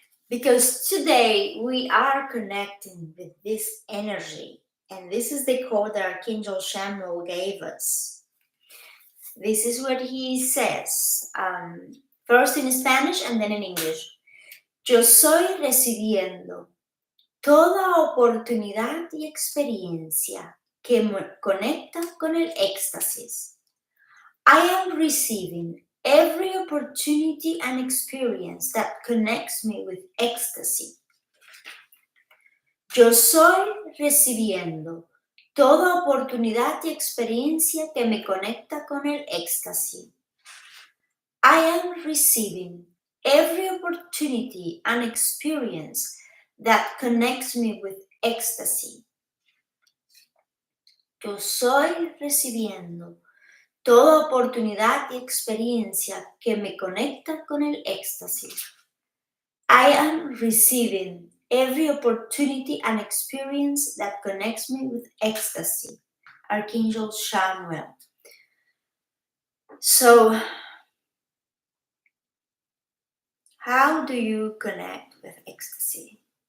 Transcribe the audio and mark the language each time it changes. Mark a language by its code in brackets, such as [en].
[en] Because today we are connecting with this energy, and this is the code that Archangel Chamuel gave us. This is what he says, first in Spanish and then in English. [es] Yo soy recibiendo toda oportunidad y experiencia que me conecta con el éxtasis. [en] I am receiving every opportunity and experience that connects me with ecstasy. [es] Yo soy recibiendo toda oportunidad y experiencia que me conecta con el éxtasis. [en] I am receiving every opportunity and experience that connects me with ecstasy. [es] Yo soy recibiendo toda oportunidad y experiencia que me conecta con el éxtasis. [en] I am receiving every opportunity and experience that connects me with ecstasy. Archangel Chamuel. So, how do you connect with ecstasy?